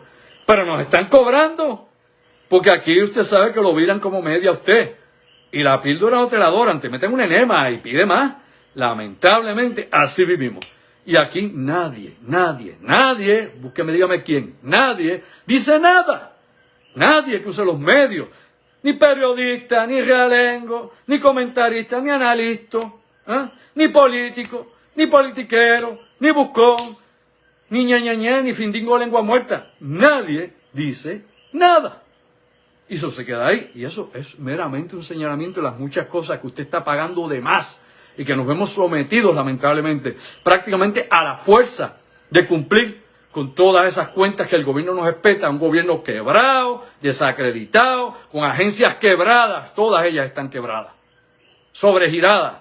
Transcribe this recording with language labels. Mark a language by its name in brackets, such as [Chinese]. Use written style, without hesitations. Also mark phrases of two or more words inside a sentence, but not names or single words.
[Spanish] Pero nos están cobrando, porque aquí usted sabe que lo viran como media a usted. Y la píldora no te la doran, te meten un enema y pide más. Lamentablemente, así vivimos. Y aquí nadie, búsqueme, dígame quién, nadie dice nada. Nadie que use los medios. Ni periodista, ni realengo, ni comentarista, ni analista, ni político, ni politiquero, ni buscón, ni ñañañé, ni findingo lengua muerta. Nadie dice nada. Y eso se queda ahí. Y eso es meramente un señalamiento de las muchas cosas que usted está pagando de más y que nos vemos sometidos, lamentablemente, prácticamente a la fuerza de cumplir con todas esas cuentas que el gobierno nos espeta, un gobierno quebrado, desacreditado, con agencias quebradas, todas ellas están quebradas, sobregiradas.